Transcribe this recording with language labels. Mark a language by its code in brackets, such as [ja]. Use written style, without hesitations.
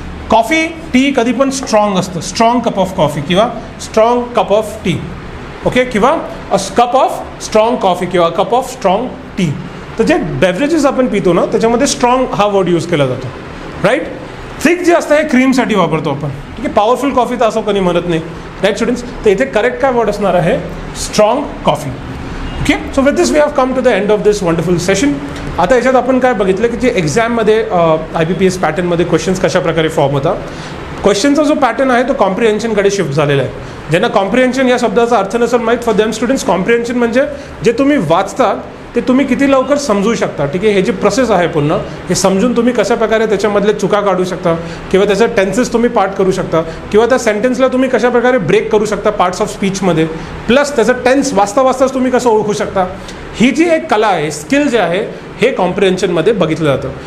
[mr] Coffee, T कधी पण strong असतं, स्ट्रॉंग कप ऑफ कॉफी किंवा strong cup of T, okay, किंवा कप ऑफ स्ट्रॉंग कॉफी किंवा कप ऑफ स्ट्रॉंग टी. तर जे बेवरेजेस आपण पितो ना त्याच्यामध्ये स्ट्रॉंग हा वर्ड यूज केला जातो, राईट. थिक जे असतं हे क्रीमसाठी वापरतो आपण, ठीक आहे. पॉवरफुल कॉफी तर असं कोणी म्हणत नाही, राईट स्टुडंट्स. तर इथे करेक्ट काय वर्ड असणार आहे? Strong coffee. [en] Okay, so with this we have come to the end of this wonderful session. [mr] आता याच्यात आपण काय बघितलं की जे एक्झाममध्ये IBPS पॅटर्नमध्ये क्वेश्चन्स कशा प्रकारे फॉर्म होता. क्वेश्चनचा जो पॅटर्न आहे तो कॉम्प्रिहेन्शनकडे शिफ्ट झालेला आहे. ज्यांना कॉम्प्रिहेन्शन या शब्दाचा अर्थ नसेल माहीत, [en] for them students [mr] कॉम्प्रिहेन्शन म्हणजे जे तुम्ही वाचता ते तुम्ही किती लवकर समजू शकता, ठीक आहे. हे जे प्रोसेस आहे पूर्ण हे समजून तुम्ही कशा प्रकारे त्याच्यामधले चुका काढू शकता, किंवा त्याचा टेन्सेस तुम्ही पार्ट करू शकता, किंवा त्या सेंटेन्सला तुम्ही कशा प्रकारे ब्रेक करू शकता पार्ट्स ऑफ स्पीचमध्ये, प्लस त्याचं टेन्स वाचता वाचताच तुम्ही कसं ओळखू शकता, ही जी एक कला आहे, स्किल जे आहे, हे कॉम्प्रिहेन्शनमध्ये बघितलं जातं.